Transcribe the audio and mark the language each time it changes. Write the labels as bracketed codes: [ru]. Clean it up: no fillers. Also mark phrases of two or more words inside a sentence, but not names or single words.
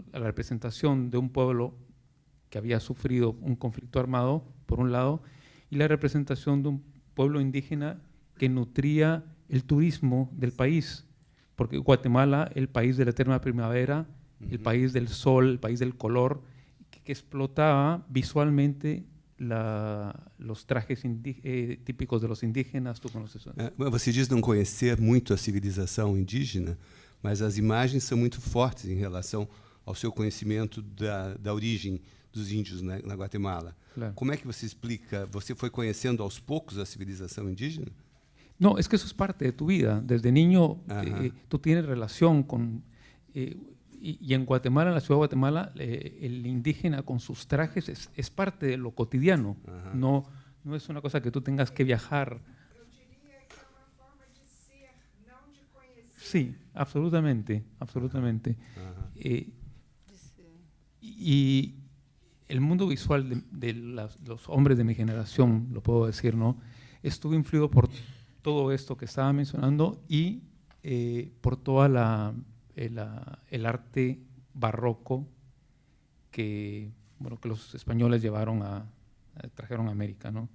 [es] La representación de un pueblo que había sufrido un conflicto armado, por un lado, y la representación de un pueblo indígena que nutría el turismo del país, porque Guatemala, el país de la eterna primavera, el país del sol, el país del color, que explotaba visualmente los trajes típicos de los indígenas. Tú conoces eso. [pt] Você diz não conhecer muito a civilização indígena, mas as imagens são muito fortes em relação ao seu conhecimento da origem dos índios na Guatemala. [es] Claro. [pt] Como é que você explica? Você foi conhecendo aos poucos a civilização indígena? [es] No, es que eso es parte de tu vida. Desde niño tú tienes relación con... y en Guatemala, en la ciudad de Guatemala, el indígena con sus trajes es parte de lo cotidiano. No es una cosa que tú tengas que viajar. [pt] Eu diria que é uma forma de ser, não de conhecer. [es] Sí, absolutamente, absolutamente. Y el mundo visual de los hombres de mi generación, lo puedo decir, ¿no? Estuvo influido por todo esto que estaba mencionando y por toda el arte barroco que los españoles trajeron a América, ¿no?